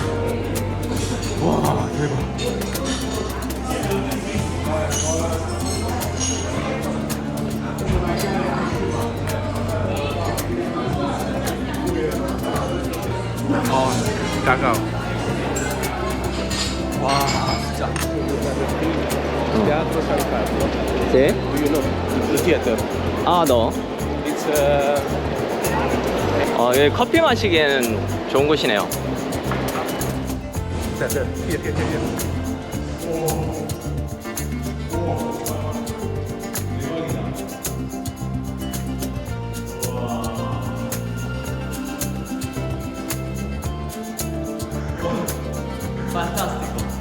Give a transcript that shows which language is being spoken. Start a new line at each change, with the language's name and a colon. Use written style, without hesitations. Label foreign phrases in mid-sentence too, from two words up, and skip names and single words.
Korean: 와 대박. 까까오. 와 진짜. Teatro San Carlo. 네?
English: Do you know the theater?
Korean: 아, 너.
English: It's
Korean: 여기 커피 마시기에는 좋은 곳이네요.
English: here.
Italian: Fantastico.